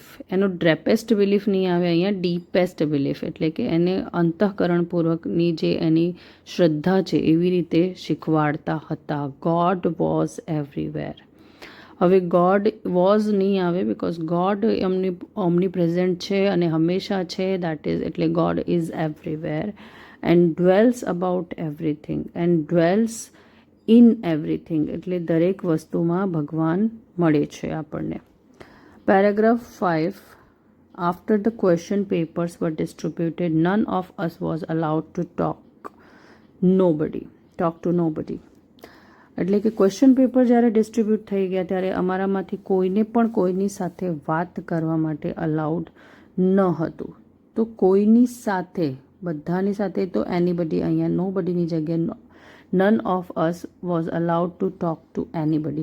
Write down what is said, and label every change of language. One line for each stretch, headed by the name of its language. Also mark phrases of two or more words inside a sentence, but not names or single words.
Gujarati: એનો ડ્રેપેસ્ટ બિલીફ નહીં આવે અહીંયા,
English: deepest belief
Gujarati: એટલે કે એને અંતઃકરણપૂર્વકની જે એની શ્રદ્ધા છે એવી રીતે શીખવાડતા હતા.
English: God was everywhere.
Gujarati: હવે
English: God was
Gujarati: નહીં આવે બિકોઝ
English: God omni present
Gujarati: છે અને હંમેશા છે.
English: that is એટલે God is everywhere and dwells about everything and dwells in everything
Gujarati: એટલે દરેક વસ્તુમાં ભગવાન મળે છે આપણને. પેરેગ્રાફ 5.
English: After the question papers were distributed, none of us was allowed to talk to nobody.
Gujarati: એટલે કે
English: question paper
Gujarati: જ્યારે ડિસ્ટ્રીબ્યુટ થઈ ગયા ત્યારે અમારામાંથી કોઈને પણ કોઈની સાથે વાત કરવા માટે અલાઉડ ન હતું. તો કોઈની સાથે, બધાની સાથે, તો એનીબડી અહીંયા નોબડીની જગ્યાએ
English: none of us was allowed to talk to anybody.